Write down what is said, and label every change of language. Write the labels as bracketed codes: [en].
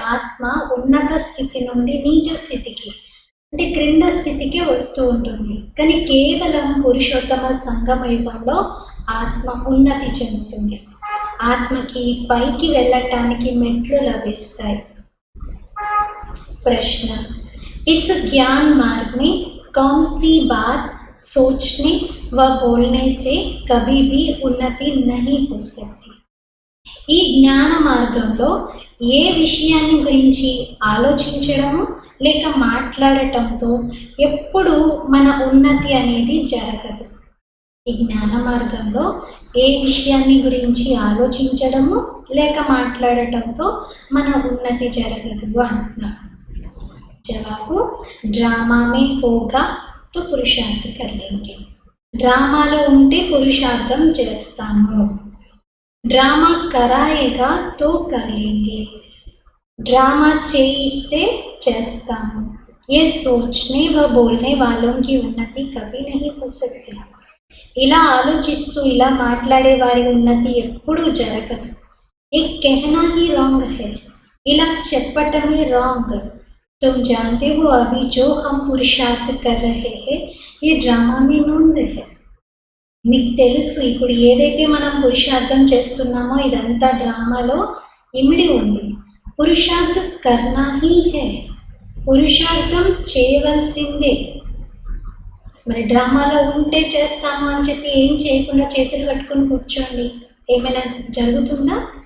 [te] ఆత్మ ఉన్నత స్థితి నుండి నీచ స్థితికి, అంటే క్రింద స్థితికి వస్తూ ఉంటుంది. కానీ కేవలం పురుషోత్తమ సంగమ యుగంలో ఆత్మ ఉన్నతి చెందుతుంది. ఆత్మకి పైకి వెళ్ళటానికి మెట్లు లభిస్తాయి. [hi] ప్రశ్న, इस ज्ञान मार्ग में कौन सी बात सोचने व बोलने से कभी भी उन्नति नहीं हो सकती? [te] ఈ జ్ఞాన మార్గంలో ఏ విషయాన్ని గురించి ఆలోచించడము లేక మాట్లాడటంతో ఎప్పుడు మన ఉన్నతి అనేది జరగదు. ఈ జ్ఞాన మార్గంలో ఏ విషయాన్ని గురించి ఆలోచించడము లేక మాట్లాడటంతో మన ఉన్నతి జరగదు అంటున్నారు. [hi] జవాబు డ్రామా మే హోగా తో పురుషార్థ్ కర్ లేంగే. [te] డ్రామాలో ఉంటే పురుషార్థం చేస్తాము. [hi] డ్రామా కరాయేగా తో కర్ లేంగే. [te] డ్రామా చేయిస్తే చేస్తాము. [hi] ये सोचने व बोलने वालों की उन्नति कभी नहीं हो सकती. [te] ఇలా ఆలోచిస్తూ ఇలా మాట్లాడే వారి ఉన్నతి ఎప్పుడూ జరగదు. [hi] ये कहना ही रॉन्ग है. [te] ఇలా చెప్పటమే రాంగ్. [hi] तुम जानते हो अभी जो हम पुरुषार्थ कर रहे हैं ये ड्रामा में नूंद है. [te] మీకు తెలుసు ఇప్పుడు ఏదైతే మనం పురుషార్థం చేస్తున్నామో ఇదంతా డ్రామాలో ఇమిడి ఉంది. [hi] పురుషార్థ్ కర్నా హీ హై. [te] పురుషార్థం చేయవలసిందే. మరి డ్రామాలో ఉంటే చేస్తాము అని చెప్పి ఏం చేయకుండా చేతులు కట్టుకొని కూర్చోండి, ఏమైనా జరుగుతుందా?